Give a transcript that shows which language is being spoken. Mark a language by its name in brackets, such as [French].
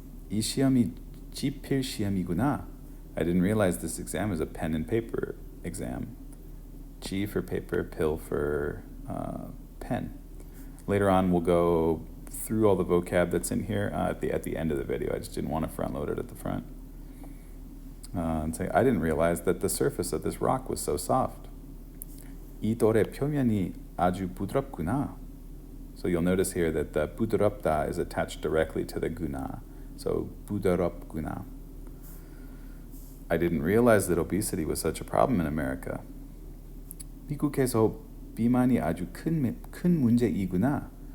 [Korean] 이 시험이 지필 시험이구나. [English] I didn't realize this exam is a pen and paper exam. G for paper, pill for pen. Later on, we'll go through all the vocab that's in here at the end of the video. I just didn't want to front load it at the front. And say, I didn't realize that the surface of this rock was so soft. [Korean] 이 돌의 표면이 아주 부드럽구나. [English] So you'll notice here that the 부드럽다 is attached directly to the guna. So 부드럽구나. I didn't realize that obesity was such a problem in America. [Korean] 미국에서 비만이 아주 큰 문제이구나.